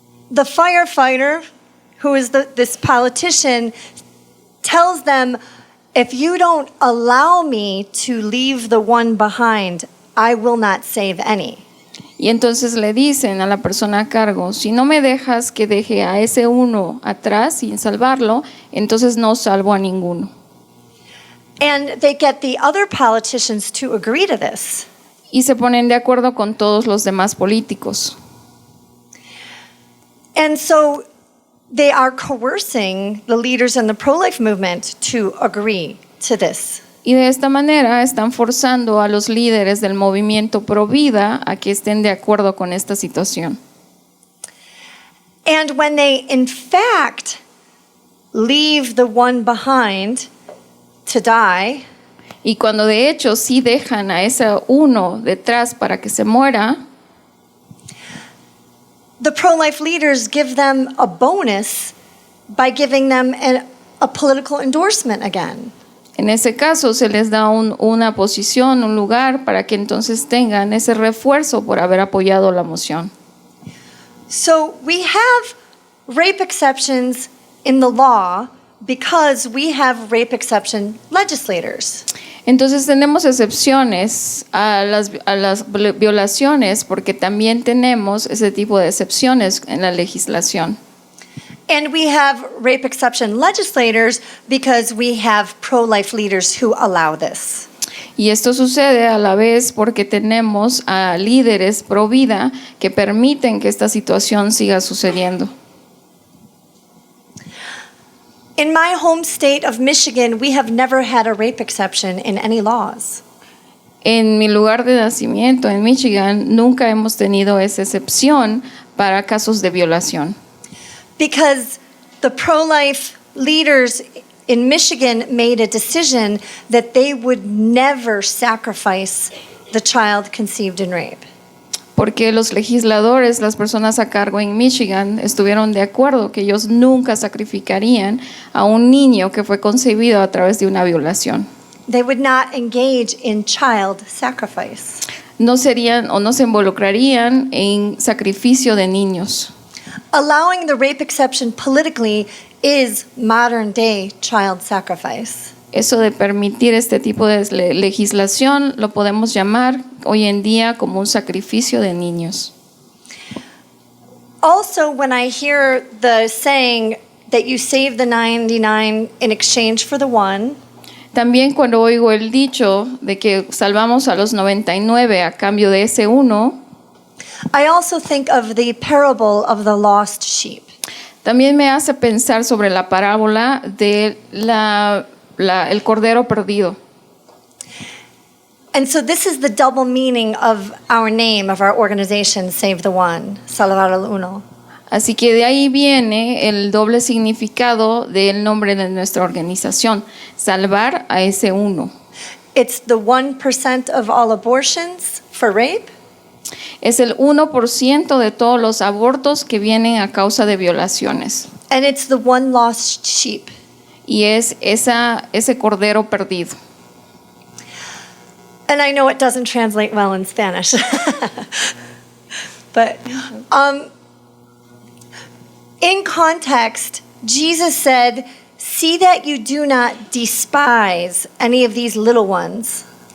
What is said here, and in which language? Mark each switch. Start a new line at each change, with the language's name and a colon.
English: the firefighter, who is this politician, tells them, if you don't allow me to leave the one behind, I will not save any.
Spanish: y entonces le dicen a la persona a cargo, si no me dejas que deje a ese uno atrás sin salvarlo, entonces no salvo a ninguno.
English: And they get the other politicians to agree to this.
Spanish: Y se ponen de acuerdo con todos los demás políticos.
English: And so they are coercing the leaders in the pro-life movement to agree to this.
Spanish: Y de esta manera están forzando a los líderes del movimiento Pro Vida a que estén de acuerdo con esta situación.
English: And when they, in fact, leave the one behind to die,
Spanish: Y cuando de hecho sí dejan a ese uno detrás para que se muera,
English: the pro-life leaders give them a bonus by giving them a political endorsement again.
Spanish: en ese caso se les da una posición, un lugar para que entonces tengan ese refuerzo por haber apoyado la moción.
English: So we have rape exceptions in the law because we have rape exception legislators.
Spanish: Entonces tenemos excepciones a las violaciones porque también tenemos ese tipo de excepciones en la legislación.
English: And we have rape exception legislators because we have pro-life leaders who allow this.
Spanish: Y esto sucede a la vez porque tenemos a líderes pro vida que permiten que esta situación siga sucediendo.
English: In my home state of Michigan, we have never had a rape exception in any laws.
Spanish: En mi lugar de nacimiento, en Michigan, nunca hemos tenido esa excepción para casos de violación.
English: Because the pro-life leaders in Michigan made a decision that they would never sacrifice the child conceived in rape.
Spanish: Porque los legisladores, las personas a cargo en Michigan, estuvieron de acuerdo que ellos nunca sacrificarían a un niño que fue concebido a través de una violación.
English: They would not engage in child sacrifice.
Spanish: No serían o no se involucrarían en sacrificio de niños.
English: Allowing the rape exception politically is modern day child sacrifice.
Spanish: Eso de permitir este tipo de legislación lo podemos llamar hoy en día como un sacrificio de niños.
English: Also, when I hear the saying that you save the 99 in exchange for the one,
Spanish: También cuando oigo el dicho de que salvamos a los 99 a cambio de ese uno,
English: I also think of the parable of the lost sheep.
Spanish: también me hace pensar sobre la parábola de el cordero perdido.
English: And so this is the double meaning of our name, of our organization, Save the One, Salvar al Uno.
Spanish: Así que de ahí viene el doble significado del nombre de nuestra organización, salvar a ese uno.
English: It's the 1% of all abortions for rape.
Spanish: Es el 1% de todos los abortos que vienen a causa de violaciones.
English: And it's the one lost sheep.
Spanish: Y es ese cordero perdido.
English: And I know it doesn't translate well in Spanish. But in context, Jesus said, See that you do not despise any of these little ones.